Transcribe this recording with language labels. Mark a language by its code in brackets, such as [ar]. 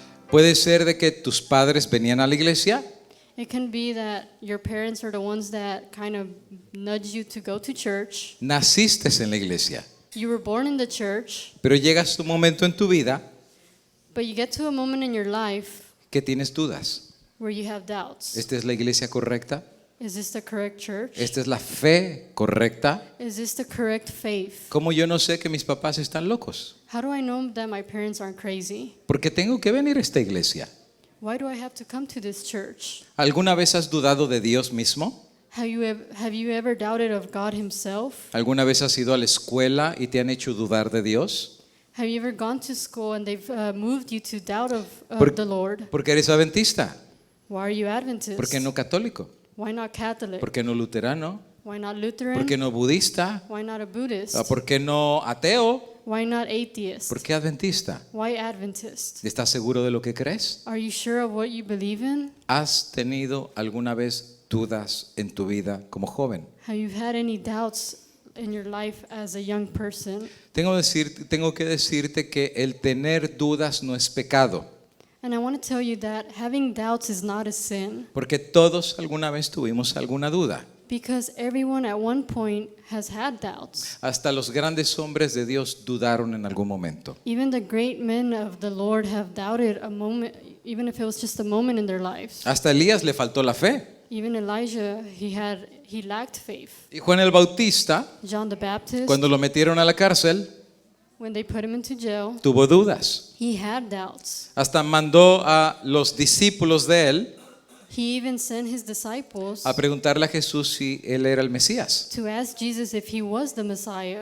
[es] Puede ser de que tus padres venían a la iglesia, [en] It can be that your parents are the ones that kind of nudge you to go to church. [es] naciste en la iglesia, [en] You were born in the church, [es] pero llegas tu momento en tu vida [en] but you get to a moment in your life [es] que tienes dudas. [en] where you have doubts. [es] ¿Esta es la iglesia correcta? [en] Is this the correct church? [es] ¿Esta es la fe correcta? [en] Is this the correct faith? [es] ¿Cómo yo no sé que mis papás están locos? [en] How do I know that my parents aren't crazy? [es] Porque tengo que venir a esta iglesia. [en] Why do I have to come to this church? [es] ¿Alguna vez has dudado de Dios mismo? [en] Have you ever doubted of God himself? [es] ¿Alguna vez has ido a la escuela y te han hecho dudar de Dios? [en] Have you ever gone to school and they've moved you to doubt of [es] Por- [en] the Lord? [es] Porque eres adventista. [en] Why are you Adventist? [es] ¿Por qué no católico? [en] Why not Catholic? [es] ¿Por qué no luterano? [en] Why not Lutheran? [es] ¿Por qué no budista? [en] Why not a Buddhist? [es] ¿Por qué no ateo? [en] Why not atheist? [es] ¿Por qué adventista? [en] Why Adventist? [es] ¿Estás seguro de lo que crees? [en] Are you sure of what you believe in? [es] ¿Has tenido alguna vez dudas en tu vida como joven? [en] Have you had any doubts in your life as a young person? [es] Tengo que decirte que el tener dudas no es pecado, [en] And I want to tell you that having doubts is not a sin, [es] porque todos alguna vez tuvimos alguna duda. [en] because everyone at one point has had doubts. [es] Hasta los grandes hombres de Dios dudaron en algún momento. [en] Even the great men of the Lord have doubted a moment, even if it was just a moment in their lives. [es] Hasta Elías le faltó la fe. [en] Even Elijah, he lacked faith. [es] Y Juan el Bautista, [en] John the Baptist, [es] cuando lo metieron a la cárcel, [en] when they put him into jail, [es] tuvo dudas. [en] he had doubts. [es] Hasta mandó a los discípulos de él [en] He even sent his disciples [es] a preguntarle a Jesús si él era el Mesías. [en] to ask Jesus if he was the Messiah.